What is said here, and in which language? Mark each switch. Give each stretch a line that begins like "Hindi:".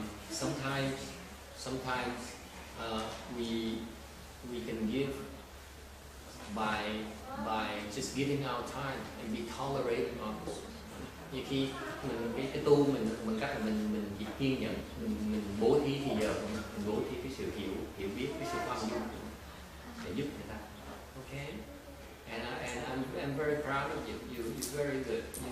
English: Sometimes we can give by just giving our time and be tolerating others.
Vietnamese: Như khi mình cái tu mình cách là mình chỉ kiên nhẫn, mình bố thí thì giờ mình bố thí cái sự hiểu biết, cái sự khoan dung để giúp người ta.
English: Okay, and I'm very proud of you. You're very good.